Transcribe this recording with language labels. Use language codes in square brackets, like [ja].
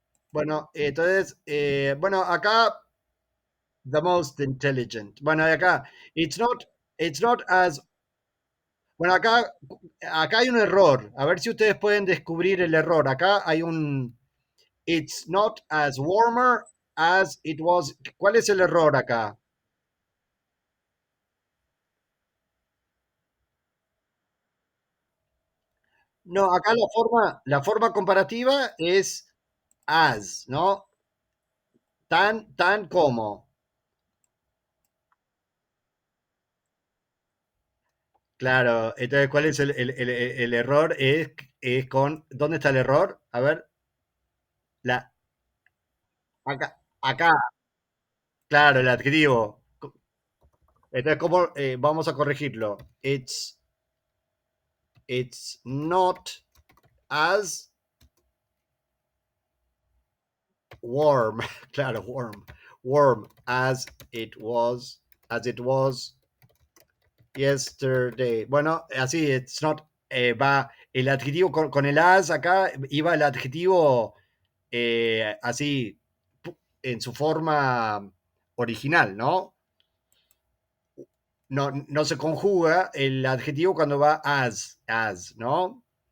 [es] Bueno, entonces, bueno, acá [en] the most intelligent. [es] Bueno, y acá, [en] it's not as, [es] bueno, acá hay un error. A ver si ustedes pueden descubrir el error. Acá hay un, [en] it's not as warmer as it was. [es] ¿Cuál es el error acá? No, acá la forma comparativa es as, ¿no? Tan como. Claro, entonces, ¿cuál es el error? Es con, ¿dónde está el error? A ver, la, acá, claro, el adjetivo. Entonces, ¿cómo vamos a corregirlo? [en] It's not as warm, claro, warm as it was yesterday. [es] Bueno, así, [en] it's not, [es] va el adjetivo con el as acá, iba el adjetivo así, en su forma original, ¿no? No se conjuga el adjetivo cuando va as, ¿no?